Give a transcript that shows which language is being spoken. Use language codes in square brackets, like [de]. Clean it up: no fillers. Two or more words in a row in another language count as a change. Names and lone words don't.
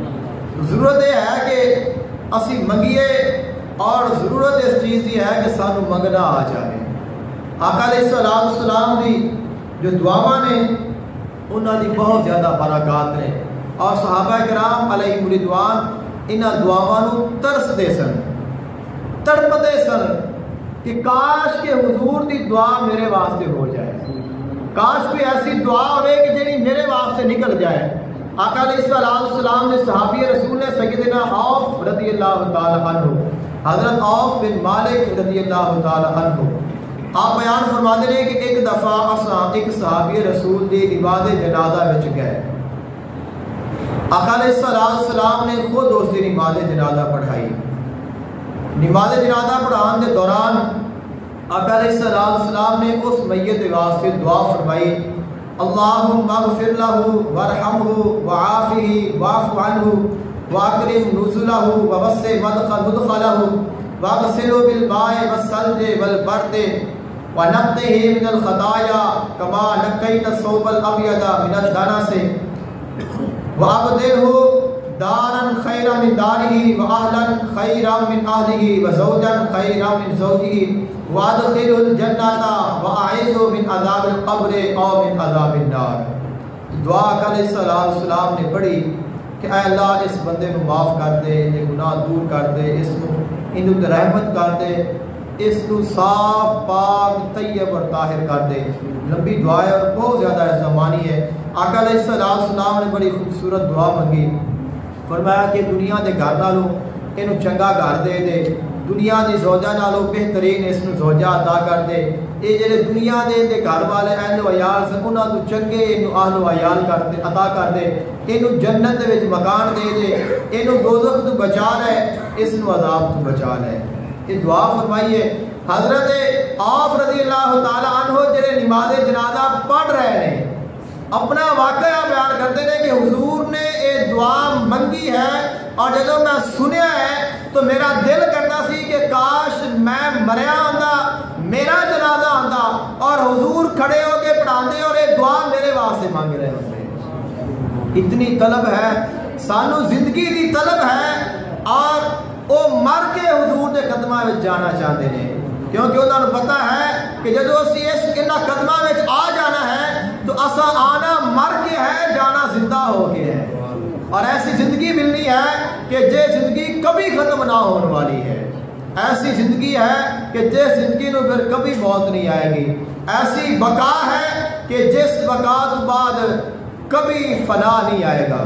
[ur] ضرورت یہ ہے کہ [pa] اسی منگیے [ur] اور ضرورت اس چیز کی ہے کہ [pa] سانو منگنا [ur] آ جائے. [pa] آقا علیہ السلام دی جو دعاواں نے انہاں دی بہت زیادہ برکات نے اور صحابہ کرام علیہ رضوان انہاں دعاواں نو ترسدے سن، [ur] تڑپتے سن کہ کاش کہ حضور دی دعا میرے واسطے ہو جائے، کاش کوئی ایسی دعا ہوئے کہ جنہی میرے واسطے نکل جائے. آقا علیہ السلام نے صحابی رسول نے سیدنا عوف رضی اللہ تعالی عنہ، حضرت عوف بن مالک رضی اللہ تعالی عنہ، آپ بیان فرماتے ہیں کہ ایک دفعہ [pa] اساں ایک صحابی رسول دی نماز جنازہ وچ گئے. [ur] آقا علیہ السلام نے خود اس دی نماز جنازہ پڑھائی. [pa] نماز جنازہ پڑھان دے دوران آقا علیہ السلام نے اس میت واسطے دعا فرمائی، [ar] اللہم اغفر لہ وارحمہ وعافہ واعف عنہ واکرم نزلہ ووسع مدخلہ واغسلہ بالماء والثلج والبرد ونقہ من الخطایا کما نقیت الثوب الابیض من الدنس وابدلہ دارا خیرا من دارہ واہلا خیرا من اہلہ وزوجا خیرا من زوجہ وادخلہ الجنہ واعیذہ من عذاب القبر او من عذاب النار. [ur] دعا علیہ السلام نے پڑھی کہ اے اللہ اس بندے کو معاف کر دے، یہ گناہ دور کر دے، اس کو رحمت کر دے، اس کو صاف پاک طیب اور طاہر کر دے۔ لمبی دعا ہے اور بہت زیادہ زمانی ہے۔ [pa] آقا علیہ السلام نے بڑی خوبصورت دعا منگی، فرمایا کہ دنیا دے گھر نالوں اینو چنگا گھر دے دے، دنیا دی زوجہ نالوں بہترین اس نو زوجہ عطا کر دے، یہ جڑے دنیا دے گھر والے اہل و عیال سے انہاں تو چنگے اینو اہل و عیال کر دے، عطا کر دے، اینو جنت دے وچ مکان دے دے، اینو دوزخ تو بچا لے، اس نو عذاب تو بچا لے۔ [ur] یہ دعا فرمائیے۔ حضرت عوف رضی اللہ تعالی عنہ جڑے نماز جنازہ پڑھ رہے ہیں، اپنا واقعہ بیان کرتے ہیں کہ حضور نے یہ دعا منگی ہے اور جب میں سنیا ہے تو میرا دل کرتا سی کہ [pa] کاش میں مریا ہوندا، میرا جنازہ آندا اور حضور کھڑے ہو کے پڑھاندے [ur] اور یہ دعا میرے واسطے مانگ رہے ہوتے۔ [pa] اتنی طلب ہے سانو، زندگی دی طلب [ur] ہے، اور وہ مر کے حضور کے قدماں میں جانا چاہتے ہیں، کیونکہ انہوں نے پتا ہے کہ [pa] جب اسی انہاں قدماں [ur] میں آ جانا ہے تو اسا آنا مر کے ہے، جانا زندہ ہو کے ہے، اور ایسی زندگی ملنی ہے کہ جے زندگی کبھی ختم نہ ہونے والی ہے، ایسی زندگی ہے کہ جس زندگی نو پھر کبھی موت نہیں آئے گی، ایسی بقا ہے کہ جس بقا تو بعد کبھی فنا نہیں آئے گا۔